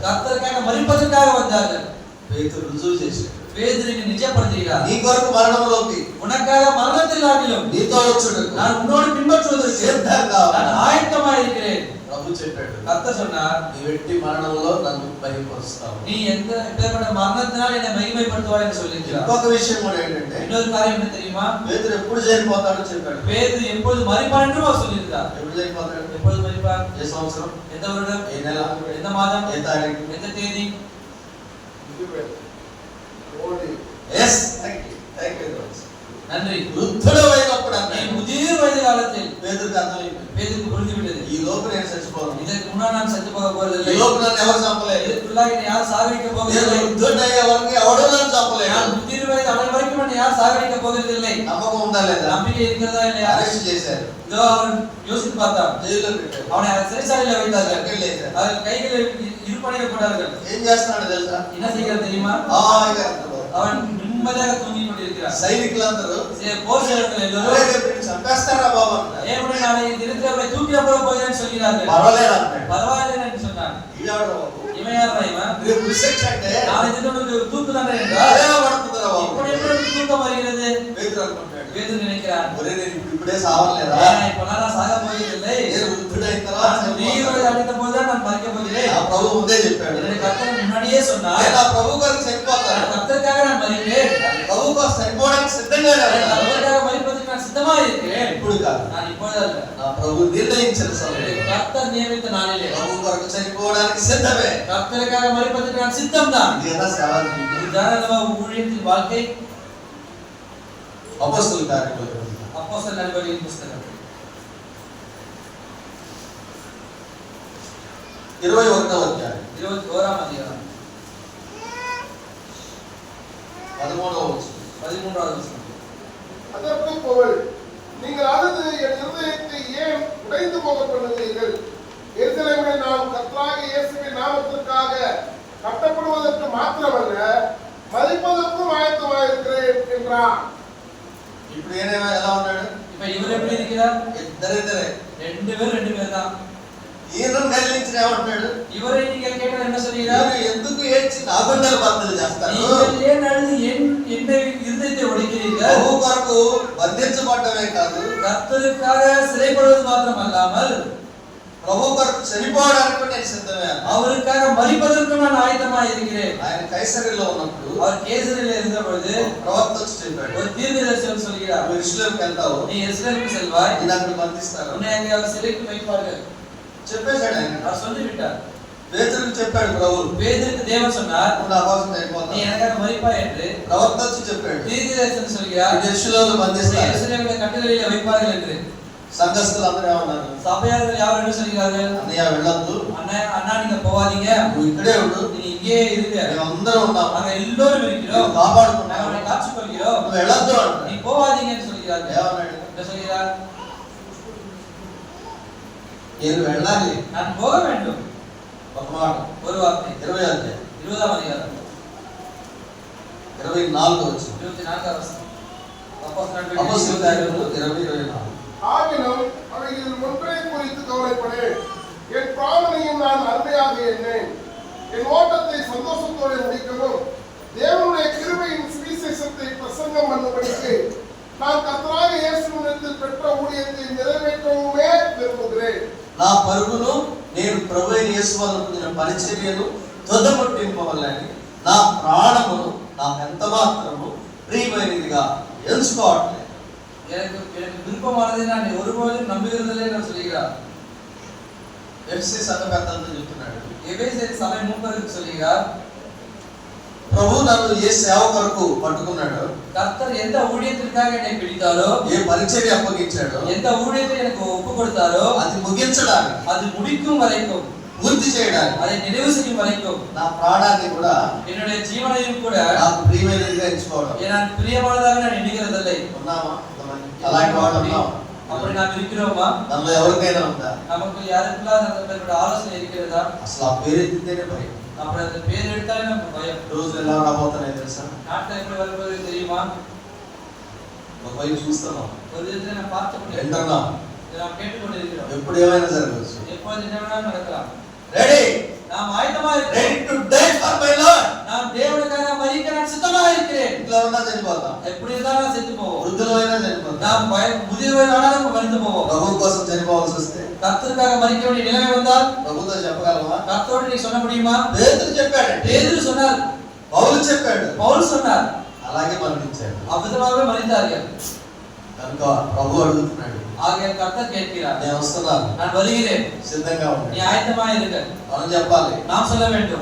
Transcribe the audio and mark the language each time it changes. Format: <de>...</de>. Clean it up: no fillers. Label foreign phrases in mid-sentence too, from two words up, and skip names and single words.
<ta>கர்த்தருக்காக மரிப்பதற்காக வந்தார்கள்.</ta> <te>పేతురు రుజువు చేశాడు.</te> <ta>பேதுருவை நிஜப்படுத்துகிறார்.</ta> <te>నీ కొరకు మరణంలోకి</te> <ta>உனக்காக மரணத்தில் ஆகிலும்</ta> <te>నీతో వచ్చుడు</te> <ta>நான் உன்னோடு பின்பற்றுவதற்கு</ta> <te>సిద్ధంగా</te> <ta>நான்</ta> <te>ఉన్నాను.</te> <ta>ஆயத்தமாக இருக்கிறேன்.</ta> <te>ప్రభు చెప్పాడు,</te> <ta>கர்த்தர் சொன்னார்,</ta> <te>నీ వెట్టి మరణంలో నన్ను భయపరుస్తావు.</te> <ta>நீ எந்த எப்பேற்பட்ட மரணத்தினால் என்னை மகிமைப்படுத்துவாய் என்று சொல்லியிருக்கிறார்.</ta> <te>ఇంకొక విషయం కూడా ఏంటంటే</te> <ta>இன்னொரு காரியம் என்ன தெரியுமா?</ta> <te>పేతురు ఎప్పుడు చనిపోతాడో చెప్పాడు.</te> <ta>பேதுரு எப்பொழுது மரிப்பான் என்று அவர் சொல்லியிருக்கிறார்.</ta> <te>ఎప్పుడు చనిపోతాడు?</te> <ta>எப்பொழுது மரிப்பார்?</ta> <te>ఏ సంవత్సరం,</te> <ta>எந்த வருடம்,</ta> <te>ఏ నెల,</te> <ta>எந்த மாதம்,</ta> <te>ఏ తారీఖు?</te> <ta>எந்த தேதி?</ta> <en>Yes thank you</en> <ta>நன்றி.</ta> <te>వృద్ధుడు అయినప్పుడు</te> <ta>நீ</ta> <te>అన్నాడు.</te> <ta>முதிர் வயது காலத்தில்</ta> <te>పేతురుకి అర్థమైంది,</te> <ta>பேதுருக்கு புரிந்துவிட்டது,</ta> <te>ఈ లోపు నేను చచ్చిపోను.</te> <ta>இதற்கு முன்னால் நான் செத்து போக</ta> <te>ఈ</te> <ta>போவதில்லை,</ta> <te>లోపు నన్ను ఎవరు చంపలేదు.</te> <ta>இதற்குள்ளாக என்னை யார் சாகடிக்க</ta> <te>నేను</te> <ta>போவதில்லை,</ta> <te>వృద్ధుడయ్యే వరకు ఎవడు నన్ను చంపలేదు.</te> <ta>நான் முதிர் வயது அவன் வரைக்கும் என்னை யார் சாகடிக்க போவதில்லை.</ta> <te>నమ్మకం ఉందా లేదా?</te> <ta>நம்பிக்கை இருக்கிறதா இல்லையா?</ta> <te>అరెస్ట్ చేశారు,</te> <ta>இதோ அவன் யோசித்து பார்த்தான்.</ta> <te>జైల్లో పెట్టారు,</te> <ta>அவனை சிறைச்சாலையில் வைத்தார்கள்.</ta> <te>సంఖ్యలు వేశారు.</te> <ta>அவர்கள் கைகளை இருப்படையில் போட்டார்கள்.</ta> <te>ఏం చేస్తున్నాడు తెలుసా?</te> <ta>என்ன செய்கிறது தெரியுமா?</ta> <te>హాయిగా నిద్రపోతున్నాడు.</te> <ta>அவன் நிம்மதியாக தூங்கிக் கொண்டிருக்கிறான்.</ta> <te>సైనికులందరూ</te> <ta>போர் சேவகர்கள்</ta> <te>"అరే,</te> <ta>எல்லோரும்</ta> <te>రేపు నిన్ను చంపేస్తారా బాబు" అన్నారు.</te> <ta>ஏன் நாளை தினத்தில் அவரை தூக்கில போட போகிறேன்னு சொல்கிறார்கள்.</ta> <te>పర్వాలేదు అన్నాడు.</te> <ta>பரவாயில்லை என்று சொன்னான்.</ta> <te>ఈడాడు బాబు,</te> <ta>இவன் யாரா இவன்?</ta> <te>రేపు రిసెక్ట్ అంటే</te> <ta>நாளை தினம் தூக்கு தானே என்றால்</ta> <te>అదే పడుతుందిరా బాబు.</te> <ta>இப்படி எப்படி தூக்கு தூக்கம் வருகிறது.</ta> <te>பேதுரு అనుకుంటాడు,</te> <ta>பேதுரு நினைக்கிறான்,</ta> <te>ఒరే నేను ఇప్పుడే సావలేదా,</te> <ta>இப்போ நான் சாக போவதில்லை,</ta> <te>నేను వృద్ధుడైన తర్వాత</te> <ta>நீரோடு அடித்த போது நான் மரிக்க போகிறேன்.</ta> <te>నా ప్రభు ముందే చెప్పాడు,</te> <ta>என்னுடைய கர்த்தர் முன்னாடியே சொன்னார்,</ta> <te>నేను ఆ ప్రభు కొరకు చనిపోతాను,</te> <ta>கர்த்தருக்காக நான் மரிப்பேன்,</ta> <te>ప్రభు కోసం చనిపోవడానికి సిద్ధంగానే ఉన్నాను.</te> <ta>கர்த்தருக்காக மரிப்பதற்கு நான் சித்தமா இருக்கிறேன்.</ta> <te>ఇప్పుడు కాదు,</te> <ta>நான் இப்பொழுது அல்ல,</ta> <te>నా ప్రభు నిర్ణయించిన సమయం,</te> <ta>கர்த்தர் நியமித்த நாளிலே</ta> <te>ప్రభు కొరకు చనిపోవడానికి సిద్ధమే.</te> <ta>கர்த்தருக்காக மரிப்பதற்கு நான் சித்தம்தான்.</ta> <te>ఇది కదా సేవ జీవితం.</te> <ta>உதாரணமா ஊழியத்தின் வாழ்க்கை.</ta> <te>అపొస్తలుల కార్యములు</te> <ta>அப்போஸ்தலர் நடவடிக்கைகளின் புத்தகம்</ta> <te>21వ అధ్యాయం</te> <ta>21ஆம் அதிகாரம்</ta> <te>13వ వచనం.</te> <ta>13வது வசனம். அதற்கு பவுல், நீங்கள் அழுது என் இருதயத்தை ஏன் உடைந்து போக பண்ணுகிறீர்கள்? எருசலேமில் நாம் கர்த்தராகிய இயேசுவின் நாமத்திற்காக கட்டப்படுவதற்கு மாத்திரமல்ல, மரிப்பதற்கும் ஆயத்தமாயிருக்கிறேன் என்றான்.</ta> <te>ఇప్పుడు ఏనేమో ఎలా ఉన్నాడు?</te> <ta>இப்ப இவர் எப்படி இருக்கிறார்?</ta> <te>ఇద్దరే</te> <ta>ரெண்டு பேர் தான்.</ta> <te>ఈయనను కదిలించిన ఏమంటున్నాడు?</te> <ta>இவரை நீங்கள் கேட்டால் என்ன சொல்கிறார்?</ta> <te>మీరు ఎందుకు ఏడ్చి నా గుండెలు బద్దలు చేస్తారు?</te> <ta>நீங்கள் ஏன் அழுது என் இருதயத்தை உடைக்கிறீர்கள்?</ta> <te>ప్రభు కొరకు బంధించబడమే కాదు,</te> <ta>கர்த்தருக்காக சிறைப்படுவது மாத்திரம் அல்லாமல்</ta> <te>ప్రభు కొరకు చనిపోవడానికి కూడా నేను సిద్ధమే.</te> <ta>அவருக்காக மரிப்பதற்கும் நான் ஆயத்தமாக இருக்கிறேன்.</ta> <te>ఆయన కైసరిలో ఉన్నప్పుడు</te> <ta>அவர் கேசரியில் இருந்த பொழுது</ta> <te>ప్రవక్త వచ్చి చెప్పాడు,</te> <ta>ஒரு தீர்க்கதரிசி சொல்கிறார்,</ta> <te>నువ్వు యెరూషలేముకి వెళ్తావు,</te> <ta>நீ எருசலேமுக்கு செல்வாய்,</ta> <te>నేను అక్కడ బంధిస్తాను</te> <ta>உன்னை அங்கே அவர் சிறைக்கு வைப்பார்கள்.</ta> <te>చెప్పేశాడు ఆయన.</te> <ta>அவர் சொல்லிவிட்டார்.</ta> <te>పేతురుకు చెప్పాడు ప్రభు,</te> <ta>பேதுருக்கு தேவன் சொன்னார்,</ta> <te>నువ్వు నా కోసం</te> <ta>நீ</ta> <te>చనిపోతావు.</te> <ta>எனக்காக மரிப்பாய் என்று.</ta> <te>ప్రవక్త వచ్చి చెప్పాడు,</te> <ta>தீர்க்கதரிசி சொல்கிறார்,</ta> <te>నేను యెరూషలేములో</te> <ta>உன்னை</ta> <te>బంధిస్తాను.</te> <ta>எருசலேமில் కట్టడలిல் வைப்பார்கள் என்று.</ta> <te>సంఘస్థులందరూ ఏమన్నారు?</te> <ta>சபையார்கள் யார் என்ன சொல்கிறார்கள்?</ta> <te>అన్నయ్య వెళ్ళొద్దు,</te> <ta>அண்ணா நீங்க போவாதீங்க,</ta> <te>నువ్వు ఇక్కడే ఉండు,</te> <ta>நீ இங்கே இருங்க,</ta> <te>మేమందరం ఉన్నాం,</te> <ta>நாங்க எல்லோரும் இருக்கிறோம்,</ta> <te>నిన్ను కాపాడుకుంటాం,</te> <ta>நாங்க உன்னை காத்துக் கொள்கிறோம்,</ta> <te>నువ్వు వెళ్ళొద్దు</te> <ta>நீ</ta> <te>అంటాడు.</te> <ta>போவாதீங்கன்னு சொல்கிறார்கள்.</ta> <te>ఏమన్నాడు?</te> <ta>என்ன சொல்கிறார்?</ta> <te>నేను వెళ్ళాలి.</te> <ta>நான் போக வேண்டும்.</ta> <te>ఒక మాట</te> <ta>ஒரு வார்த்தை.</ta> <te>20వ అధ్యాయం</te> <ta>20ஆம் அதிகாரம்</ta> <te>24వ వచనం.</te> <ta>24ஆம் வசனம்.</ta> <te>అపొస్తలుల కార్యములు 20:24.</te> <ta>ஆகிலும் அவைகளில் ஒன்றை குறித்து கவலைப்படேன், என் பிராணனையும் நான் அருமையாக எண்ணேன், என் ஓட்டத்தை சந்தோஷத்தோடு முடிக்கவும் தேவனுடைய கிருபையின் சுவிசேஷத்தை பிரசங்கம் பண்ணும்படிக்கு நான் கர்த்தராகிய இயேசுவினிடத்தில் பெற்ற ஊழியத்தை நிறைவேற்றவுமே விரும்புகிறேன்.</ta> <te>నా పరుగును నేను ప్రభు అయిన యేసు వలన పొందిన పరిచర్యను తుదముట్టింపవలని నా ప్రాణమును నాకు ఎంత మాత్రము ప్రియమైనదిగా ఎంచుకోవట్లేదు.</te> <ta>எனக்கு விருப்பமானதை நான் ஒருபோதும் நம்புகிறதில்லை என்று சொல்கிறார்.</ta> <te>ఎఫ్సి సంఘ పెద్దలతో చెప్తున్నాడు,</te> <ta>எபேசியர் சபை மூப்பருக்கு சொல்கிறார்,</ta> <te>ప్రభు నన్ను ఏ సేవ కొరకు పట్టుకున్నాడో,</te> <ta>கர்த்தர் எந்த ஊழியத்திற்காக என்னை பிடித்தாரோ,</ta> <te>ఏ పరిచర్య అప్పగించాడో,</te> <ta>எந்த ஊழியத்தை எனக்கு ஒப்பு கொடுத்தாரோ,</ta> <te>అది ముగించడానికి,</te> <ta>அது முடிக்கும் வரைக்கும்,</ta> <te>పూర్తి చేయడానికి</te> <ta>அதை நிறைவு செய்யும் வரைக்கும்</ta> <te>నా ప్రాణాన్ని కూడా</te> <ta>என்னுடைய ஜீவனையும் கூட</ta> <te>నాకు ప్రియమైనదిగా ఎంచుకోవడం.</te> <ta>நான் பிரியமானதாக நான் எண்ணுகிறதில்லை.</ta> <te>ఉన్నామా? అలాంటి వాడు ఉన్నాం?</te> <ta>அப்படி நாம் இருக்கிறோமா?</ta> <te>మనలో ఎవరికైనా ఉందా?</te> <ta>நமக்கு யாருக்கெல்லாம் அந்த மாதிரி ஆலோசனை இருக்கிறதா?</ta> <te>అసలు ఆ పేరు ఎత్తితేనే భయం.</te> <ta>அப்படி அந்த பேர் எடுத்தாலே நமக்கு பயம்.</ta> <te>రోజులు ఎలా రాబోతున్నాయి తెలుసా?</te> <ta>நாட்டில் எப்படி வருவது தெரியுமா?</ta> <te>ఒకవైపు చూస్తున్నాం,</te> <ta>ஒரு விதத்தில் நாம் பார்த்து கொண்டிருக்கிறோம்,</ta> <te>వింటున్నాం,</te> <ta>இதை நாம் கேட்டுக்கொண்டிருக்கிறோம்.</ta> <te>ఎప్పుడు ఏమైనా జరగవచ్చు.</te> <ta>எப்போது என்ன வேணாலும் நடக்கலாம்.</ta> <te>రెడీ</te> <ta>நாம் ஆயத்தமா</ta> <te>రెడీ</te> <ta>இருக்கிறோம்.</ta> <en>To die for my Lord.</en> <ta>நாம் தேவனுக்காக மரிக்க நான் சித்தமாக இருக்கிறேன்.</ta> <te>ఇంట్లో ఉన్నా చనిపోతాం,</te> <ta>எப்படி இருந்தாலும் செத்து போவோம்.</ta> <te>వృద్ధులైనా చనిపోతాం.</te> <ta>நாம் முதியவர் ஆனாலும் மறித்து போவோம்.</ta> <te>ప్రభు కోసం చనిపోవాల్సి వస్తే</te> <ta>கர்த்தருக்காக மரிக்க வேண்டிய நிலைமை வந்தால்</ta> <te>ప్రభుతో చెప్పగలమా?</te> <ta>கர்த்தரோடு நீ சொல்ல முடியுமா?</ta> <te>పేతురు చెప్పాడండి,</te> <ta>பேதுரு சொன்னார்,</ta> <te>పౌలు చెప్పాడు,</te> <ta>பவுல் சொன்னார்,</ta> <te>అలాగే మరణించాడు.</te> <ta>அவ்விதமாகவே மறித்தார்கள்.</ta> <te>కనుక ప్రభు అడుగుతున్నాడు,</te> <ta>ஆகையால் கர்த்தர் கேட்கிறார்,</ta> <te>నేను వస్తున్నాను,</te> <ta>நான் வருகிறேன்,</ta> <te>సిద్ధంగా</te> <ta>நீ</ta> <te>ఉన్నాడు.</te> <ta>ஆயத்தமாக இருக்க.</ta> <te>మనం చెప్పాలి,</te> <ta>நாம் சொல்ல வேண்டும்,</ta>